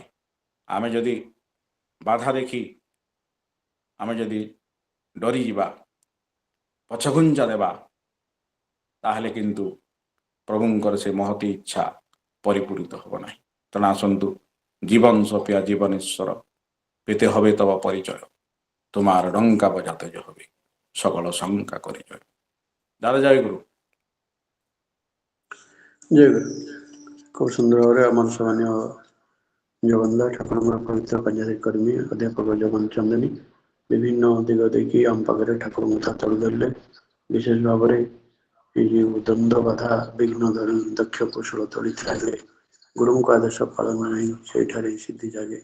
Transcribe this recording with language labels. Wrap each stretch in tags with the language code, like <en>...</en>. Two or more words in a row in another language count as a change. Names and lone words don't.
<or>ଆମେ ଯଦି ବାଧା ଦେଖି ଆମେ ଯଦି ଡରିଯିବା, ପଛଘୁଞ୍ଚା ଦେବା, ତାହେଲେ କିନ୍ତୁ ପ୍ରଭୁଙ୍କର ସେ ମହତୀ ଇଚ୍ଛା ପରିପୂରିତ ହେବ ନାହିଁ। ତେଣୁ ଆସନ୍ତୁ, ଜୀବନ ସଫିଆ ଜୀବନେଶ୍ୱର</or> <bn>পেতে হবে তব পরিচয়, তোমার ডঙ্কা বজাতে যে হবে সকল শঙ্কা করে জয়। দাদা জয় গুরু।</bn> <or>ଜୟ ଗୁରୁ। ଖୁବ୍ ସୁନ୍ଦର ଭାବରେ ଆମର ସମ୍ମାନୀୟ ଜଗନ୍ନାଥ ଠାକୁରଙ୍କର ପବିତ୍ର କାର୍ଯ୍ୟକାରୀ କର୍ମୀ ଅଧ୍ୟାପକ ଜଗନ୍ନାଥ ଚନ୍ଦନୀ ବିଭିନ୍ନ ଦିଗ ଦେଇକି ଆମ ପାଖରେ ଠାକୁରଙ୍କ ହାତକୁ ଧରିଲେ। ବିଶେଷ ଭାବରେ ଏଇ ଯେଉଁ ଦ୍ୱନ୍ଦ୍ୱ ବାଧା ବିଘ୍ନ ଧରି ଦକ୍ଷ କୌଶଳ ତୋଳିଥିଲା ଯେ ଗୁରୁଙ୍କ ଆଦେଶ ପାଳନ ନାହିଁ ସେଇଠାରେ ସିଦ୍ଧି ଜାଗେ।</or>